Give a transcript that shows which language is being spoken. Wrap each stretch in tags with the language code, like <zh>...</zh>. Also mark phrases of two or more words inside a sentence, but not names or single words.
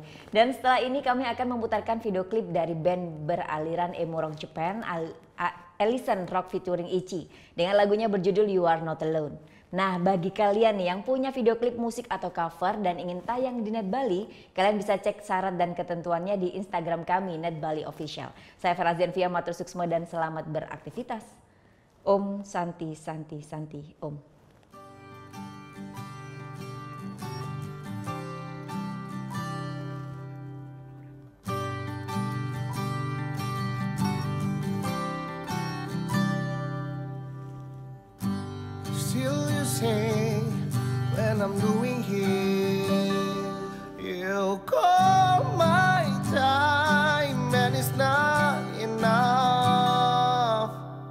<id>Dan setelah ini kami akan memutarkan video klip dari band beraliran</id> <en>emo rock</en> <id>Japan, Ellison Rock featuring Ichi dengan lagunya berjudul You Are Not Alone. Nah, bagi kalian nih yang punya video klip musik atau cover dan ingin tayang di Net Bali, kalian bisa cek syarat dan ketentuannya di Instagram kami Net Bali Official. Saya Ferazian Fia</id> <ban>Matur Suksma</ban> <id>dan selamat beraktivitas.</id> <sa>Om Santi Santi Santi Om.</sa> <en>Still you say when I'm doing here, you call my time and it's not enough.</en>